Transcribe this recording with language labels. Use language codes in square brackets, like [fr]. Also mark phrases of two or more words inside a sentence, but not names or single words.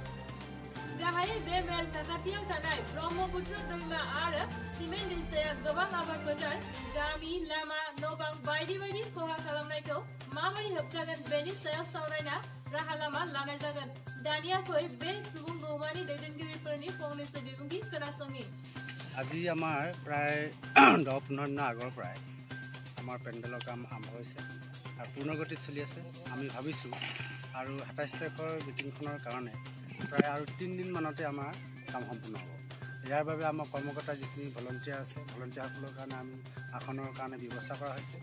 [brx] गाहायै बे मेल साखाथियाव थानाय ब्रह्मपुत्र दैमा आरो सिमेन्ट दैसाया गोबां आबाद फोथार, गामि, लामा, न'-बां बायदि बायदि खहा खालामनायखौ माबोरै होबथागोन बेनि सायाव सावरायना राहा लामा लानाय जागोन। दानिया फै बे सुबुं गौमानि दैदेनगिरिफोरनि फंनैसो बिबुंथि खोनासङि। [as] আজি আমাৰ প্ৰায় 10-15 দিনৰ আগৰ পৰাই আমাৰ পেণ্ডেলৰ কাম আৰম্ভ হৈছে আৰু পূৰ্ণগতিত চলি আছে। আমি ভাবিছোঁ আৰু 27 তাৰিখৰ মিটিংখনৰ কাৰণে প্ৰায় আৰু 3 দিনমানতে আমাৰ কাম সম্পূৰ্ণ হ'ব। ইয়াৰ বাবে আমাৰ কৰ্মকৰ্তা যিখিনি ভলণ্টিয়াৰ আছে, ভলণ্টিয়াৰসকলৰ কাৰণে আমি আসনৰ কাৰণে ব্যৱস্থা কৰা হৈছে।